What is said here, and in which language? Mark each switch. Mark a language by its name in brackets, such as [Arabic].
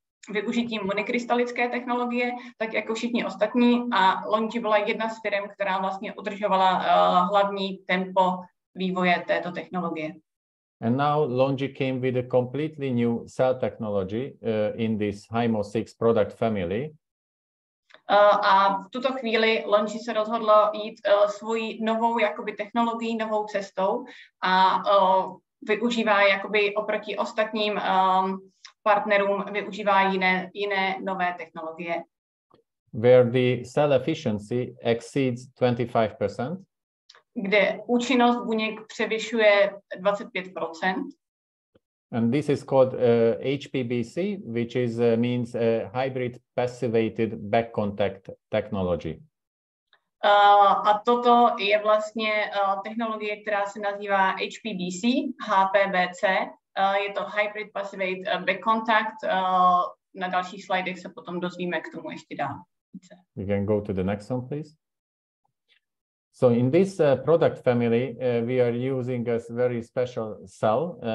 [Czech] využitím monokrystalické technologie, tak jako všichni ostatní, a Longi byla jedna z firm, která vlastně udržovala hlavní tempo vývoje této technologie. [English] And now Longi came with a completely new cell technology in this HIMO 6 product family. [Czech] A v tuto chvíli Longi se rozhodlo jít svojí novou jakoby technologií, novou cestou a využívá jakoby oproti ostatním partnerům využívá jiné nové technologie. [English] Where the cell efficiency exceeds 25%. [Czech] Kde účinnost buněk převyšuje 25%. [English] And this is called HPBC, which is means hybrid passivated back contact technology. [Czech] A toto je vlastně technologie, která se nazývá HPBC, HPBC. Je to [English] hybrid passivated back contact. [Czech] Na dalších slidech se potom dozvíme k tomu ještě dál. [English] We can go to the next one, please. So in this product family, we are using a very special cell.